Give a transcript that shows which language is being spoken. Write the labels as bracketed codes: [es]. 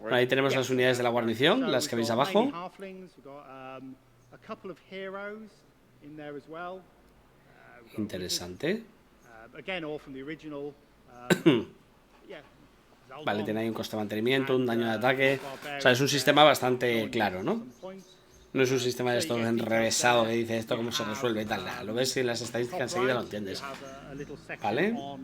[es] Bueno, ahí tenemos las unidades de la guarnición, las que veis abajo. [en] A couple of heroes in there as well. [es] Interesante. [en] Again, all from the original. Yeah. [es] Vale, tiene ahí un coste de mantenimiento, un daño de ataque. O sea, es un sistema bastante claro, ¿no? No es un sistema de esto enrevesado que dice esto cómo se resuelve y tal. Nada, lo ves y las estadísticas enseguida lo entiendes. Vale.